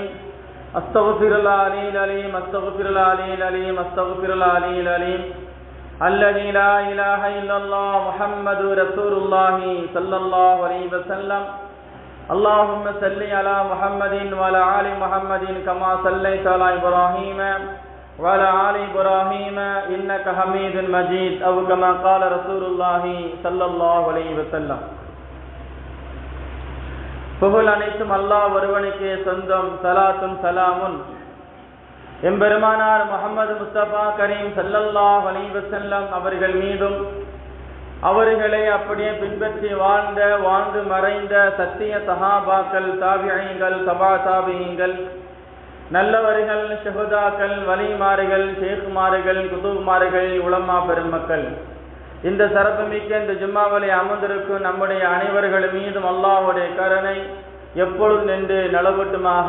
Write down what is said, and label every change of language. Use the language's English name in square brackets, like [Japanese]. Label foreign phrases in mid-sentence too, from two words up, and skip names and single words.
[Arabic] أستغفر الله العلي العليم أستغفر الله العلي العليم أستغفر الله العلي العليم الذي لا إله إلا الله محمد رسول الله صلى الله عليه وسلم. اللهم صل على محمد وعلى آل محمد كما صليت على إبراهيم وعلى آل إبراهيم إنك حميد مجيد أو كما قال رسول الله صلى الله عليه وسلم. [Tamil] புகழ் அனைத்தும் அல்லாஹ் ஒருவனுக்கே சொந்தம். சலாத்தும் சலாமுன் எம்பெருமானார் முஹம்மது முஸ்தபா கரீம் [Arabic] صلى الله عليه وسلم [Tamil] அவர்கள் மீதும் அவர்களை அப்படியே பின்பற்றி வாழ்ந்து மறைந்த சத்திய சஹாபாக்கள், தாபிஈன்கள், தபா தாபிஈன்கள், நல்லவர்கள், ஷஹதாக்கள், வலிமார்கள், ஷேக்குமார்கள், குதுப்மார்கள், உலமா பெருமக்கள், இந்த சிறப்புமிக்க இந்த ஜும்மாவிலே அமர்ந்திருக்கும் நம்முடைய அனைவர்கள் மீதும் அல்லாஹ்வுடைய கருணை எப்பொழுது நின்று நிலவட்டுமாக.